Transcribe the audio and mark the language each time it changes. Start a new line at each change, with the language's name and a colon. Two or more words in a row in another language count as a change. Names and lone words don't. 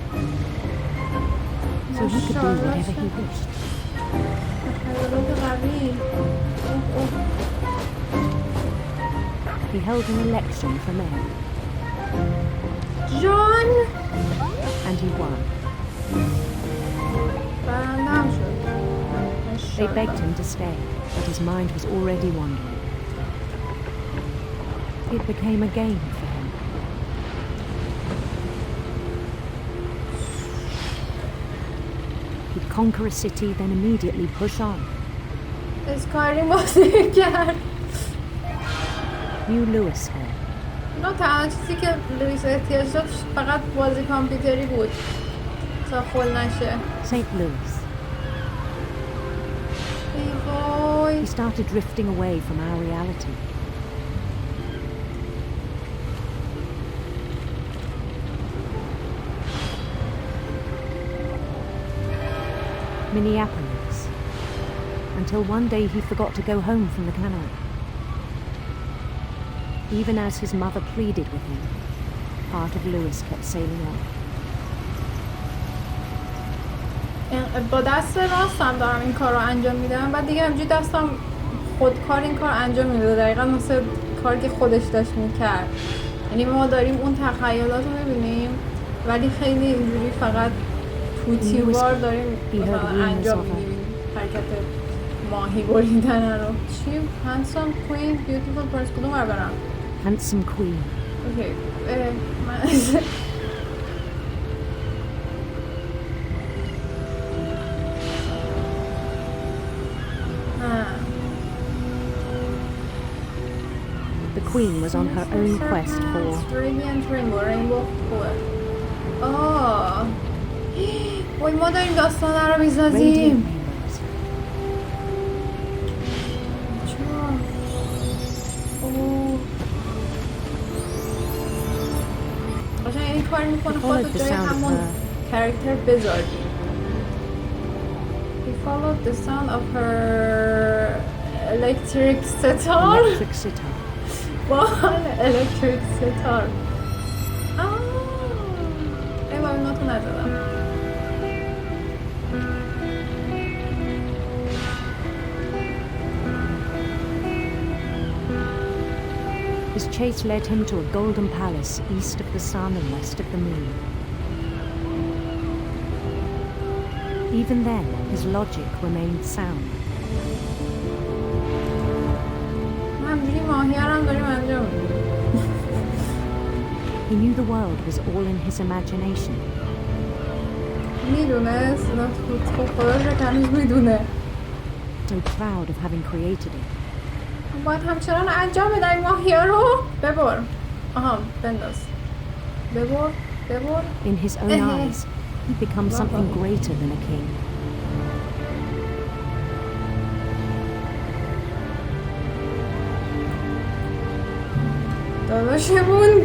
English: So he could do whatever he wished. He held an election for mayor.
Persian: جان
English: And he won.
Persian: برندم شد.
English: They begged him to stay, but his mind was already wandering. It became a game for him. He'd conquer a city, then immediately push on.
Persian: اسکاری بازی کرد.
English: New Lewis here.
Persian: نه تنها چیزی که لوئیس احتیاج داشت فقط بازی کامپیوتری بود تا خل نشه.
English: St. Louis.
Persian: ای وای.
English: He started drifting away from our reality. Minneapolis. Until one day he forgot to go home from the cannery. Even as his mother pleaded with him, part of Lewis kept sailing on.
Persian: با دست راستم دارم این کار رو انجام میدم بعد دیگه همجوری دستم خودکار این کار انجام میده دقیقا مثل کاری که خودش داشت میکرد. یعنی ما داریم اون تخیلات رو میبینیم ولی خیلی اینجوری فقط توتیوار داریم مثلا انجام میدیم حرکت ماهی بریدن رو. چی؟
English: handsome queen beautiful prince
Persian: کدوم رو برم؟
English: Handsome queen.
Persian: اوکی من
English: The queen was on her own quest for
Persian: Radiant Rainbow خوبه. آه وای ما داریم داستان رو
English: radiant
Persian: میسازیم.
English: rainbows.
Persian: چرا؟ اوه قشنگ این کار میکنه خودت جای همون کرکتر بذاری.
English: He followed the sound of her electric sitar. Electric sitar.
Persian: باحال
English: electric sitar.
Persian: نزدم.
English: His chase led him to a golden palace east of the sun and west of the moon. Even then, his logic remained sound.
Persian: همجوری ماهی هم داریم انجام میدیم.
English: He knew the world was all in his imagination.
Persian: میدونست؟ خب خودش رو کنوز میدونه.
English: So proud of having created it.
Persian: باید همچنان انجام بده این ماهی ها رو. ببر. آها بنداز. ببر.
English: In his own eyes, he becomes something greater than a king.
Persian: داداشمون